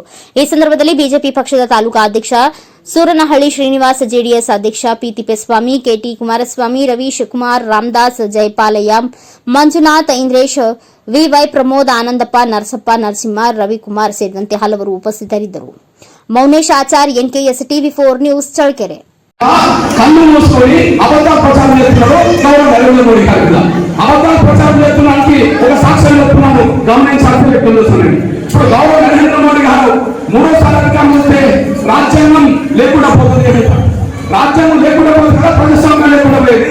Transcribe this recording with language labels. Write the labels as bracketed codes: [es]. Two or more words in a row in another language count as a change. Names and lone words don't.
[kn] ಈ ಸಂದರ್ಭದಲ್ಲಿ ಬಿಜೆಪಿ ಪಕ್ಷದ ತಾಲೂಕಾ ಅಧ್ಯಕ್ಷ ಸೂರನಹಳ್ಳಿ ಶ್ರೀನಿವಾಸ್, ಜೆಡಿಎಸ್ ಅಧ್ಯಕ್ಷ ಪಿ ತಿಪ್ಪೇಸ್ವಾಮಿ, ಕೆಟಿ ಕುಮಾರಸ್ವಾಮಿ, ರವೀಶ್ ಕುಮಾರ್, ರಾಮದಾಸ್, ಜಯಪಾಲಯ್ಯ, ಮಂಜುನಾಥ್, ಇಂದ್ರೇಶ್, ವಿವೈ ಪ್ರಮೋದ್, ಆನಂದಪ್ಪ, ನರಸಪ್ಪ, ನರಸಿಂಹ, ರವಿಕುಮಾರ್ ಸೇರಿದಂತೆ ಹಲವರು ಉಪಸ್ಥಿತರಿದ್ದರು. ಮೌನೇಶ್ ಆಚಾರ್, NKS TV4 ನ್ಯೂಸ್, ಚಳ್ಳಕೆರೆ. [te] కళ్ళు మూసుకొని అబద్ధాల ప్రచారం చేస్తున్నారు. నరేంద్ర మోడీ గారు అబద్ధాల ప్రచారం చేస్తున్నానికి ఒక సాక్ష్యం చెప్తున్నాను, గమనించాల్సిన వ్యక్తులు. ఇప్పుడు గౌరవ నరేంద్ర మోడీ గారు 3వ అధికారం వస్తే రాజ్యాంగం లేకుండా పోతుంది. రాజ్యాంగం లేకుండా పోతే కదా ప్రజాస్వామ్యం లేకుండా పోయేది.